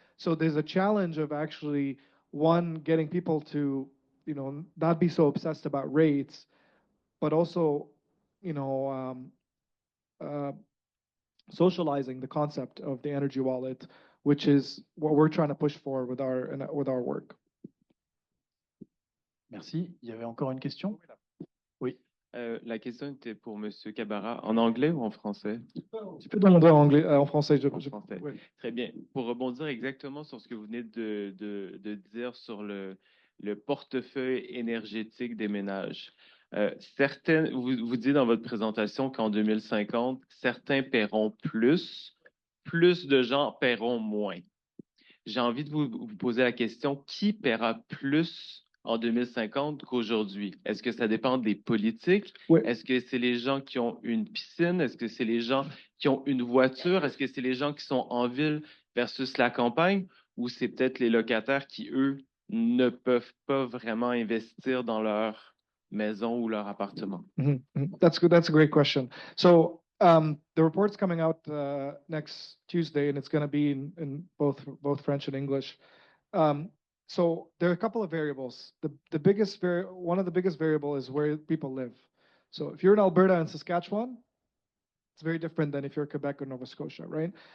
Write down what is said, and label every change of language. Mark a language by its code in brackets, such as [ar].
[en] So there's a challenge of actually one getting people to, you know, not be so obsessed about rates, but also, you know, socializing the concept of the energy wallet, which is what we're trying to push for with our work. [fr] Merci. Il y avait encore une question? Oui. La question était pour M. Cabara. En anglais ou en français? Tu peux demander en anglais, en français. En français. Oui. Très bien. Pour rebondir exactement sur ce que vous venez de dire sur le portefeuille énergétique des ménages. Vous dites dans votre présentation qu'en 2050, certains paieront plus de gens paieront moins. J'ai envie de vous poser la question, qui paiera plus en 2050 qu'aujourd'hui? Est-ce que ça dépend des politiques? Oui. Est-ce que c'est les gens qui ont une piscine? Est-ce que c'est les gens qui ont une voiture? Est-ce que c'est les gens qui sont en ville versus la campagne? Ou c'est peut-être les locataires qui, eux, ne peuvent pas vraiment investir dans leur maison ou leur appartement? [en] Mm-hmm. Mm-hmm. That's good. That's a great question. So the report's coming out next Tuesday, and it's going to be in both French and English. So there are a couple of variables. One of the biggest variable is where people live. So if you're in Alberta and Saskatchewan, it's very different than if you're Quebec or Nova Scotia, right?